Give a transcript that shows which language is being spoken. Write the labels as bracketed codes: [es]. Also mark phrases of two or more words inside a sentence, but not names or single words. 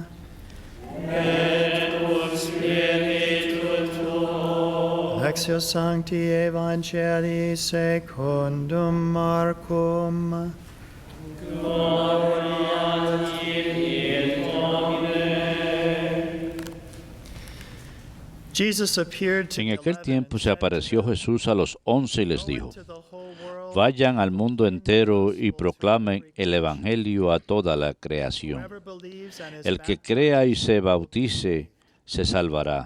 [la] Et cum spiritu tuo. Lectio Sancti Evangelii secundum Marcum. Gloria a tibi, Domine. [es] En aquel tiempo se apareció Jesús a los 11 y les dijo: Vayan al mundo entero y proclamen el Evangelio a toda la creación. El que crea y se bautice se salvará.